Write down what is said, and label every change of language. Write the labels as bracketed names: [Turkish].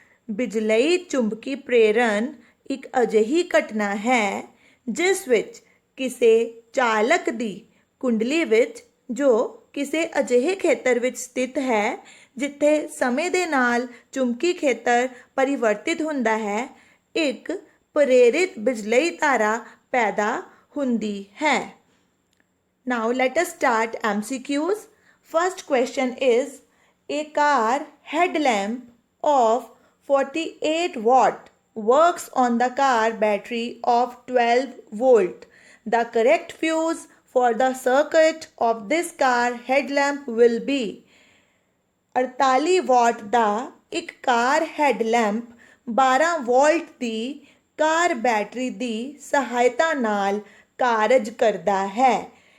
[Punjabi] ਬਿਜਲਈ ਚੁੰਬਕੀ ਪ੍ਰੇਰਣ ਇੱਕ ਅਜਿਹੀ ਘਟਨਾ ਹੈ ਜਿਸ ਵਿੱਚ ਕਿਸੇ ਚਾਲਕ ਦੀ ਕੁੰਡਲੀ ਵਿੱਚ ਜੋ ਕਿਸੇ ਅਜਿਹੇ ਖੇਤਰ ਵਿੱਚ ਸਥਿਤ ਹੈ ਜਿੱਥੇ ਸਮੇਂ ਦੇ ਨਾਲ ਚੁੰਬਕੀ ਖੇਤਰ ਪਰਿਵਰਤਿਤ ਹੁੰਦਾ ਹੈ ਇੱਕ ਪ੍ਰੇਰਿਤ ਬਿਜਲਈ ਧਾਰਾ ਪੈਦਾ ਹੁੰਦੀ ਹੈ। [English] Now let us start MCQs। First question is a car headlamp of 48 watt works on the car battery of 12 volt। The correct fuse for the circuit of this car headlamp will be [Punjabi] 48 ਵਾਟ ਦਾ ਇੱਕ ਕਾਰ ਹੈਡਲੈਂਪ 12 wallet ਦੀ car battery ਦੀ ਸਹਾਇਤਾ ਨਾਲ ਕਾਰਜ ਕਰਦਾ ਹੈ।